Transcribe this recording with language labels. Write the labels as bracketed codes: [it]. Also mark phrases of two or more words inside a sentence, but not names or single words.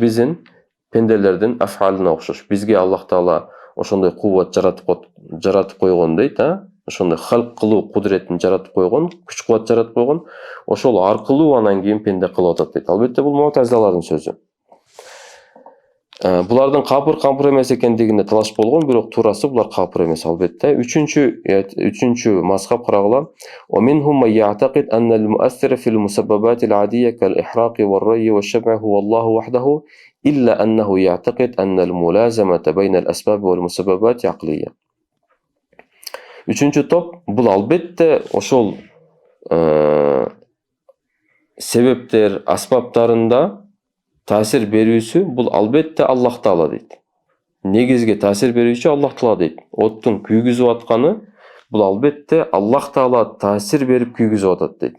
[ky] Биздин пенделердин афалына окшош. Бизге Аллах Таала ошондой кубат жаратып койгон дейт, ошондой халк кылуу кудретин жаратып койгон, күч кубат жаратып койгон. Ошол аркылуу анан кийин пенде кылып атат дейт. Албетте бул му'тазилалардын сөзү. Булардын капыр эмес экендигинде талаш болгон, бирок туурасы булар капыр эмес албетте. Үчүнчү мазхаб карагыла. [ar] ومنهم من يعتقد أن المؤثر في المسببات العادية كالإحراق والري والشمع هو الله وحده إلا أنه يعتقد أن الملازمة بين الأسباب والمسببات عقلية. [ky] Үчүнчү топ, бул албетте ошол себептер, аспаптарында таасир берүүсү бул албетте Аллах Таала дейт. Негизги таасир берүүчү Аллах Таала дейт. Оттун күйгүзүп атканы бул албетте Аллах Таала таасир берип күйгүзүп атат дейт.